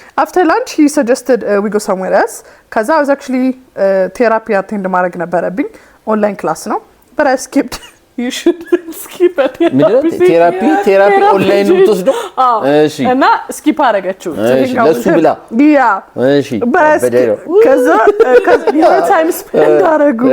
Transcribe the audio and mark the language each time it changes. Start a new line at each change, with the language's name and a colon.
English: After lunch, he suggested we go somewhere else. Cause I was actually therapy attend
Amharic: ማድረግ ነበረብኝ
English: online class ነው. But I skipped. You should skip it. therapy online
Amharic: ነው የምትወስደው? እሺ. እና skip አደረገችው. እሺ ለሱ ብላ.
English: Yeah.
Amharic: እሺ. ከዛ your time spend አደረጉ.